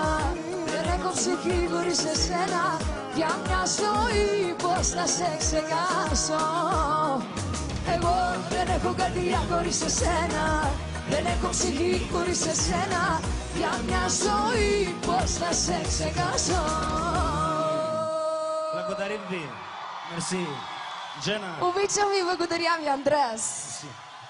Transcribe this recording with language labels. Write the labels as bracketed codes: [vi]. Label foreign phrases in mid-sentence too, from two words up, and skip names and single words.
[el] Δεν έχω ψυχή χωρίς εσένα. Για μια ζωή πώς να σε ξεχάσω. Εγώ δεν έχω καρδιά χωρίς εσένα. Δεν έχω ψυχή χωρίς εσένα. Για μια ζωή πώς να σε ξεχάσω. [bg] Благодарим ви. Мерси. Джена. Обичам и благодаря ви, Андреас.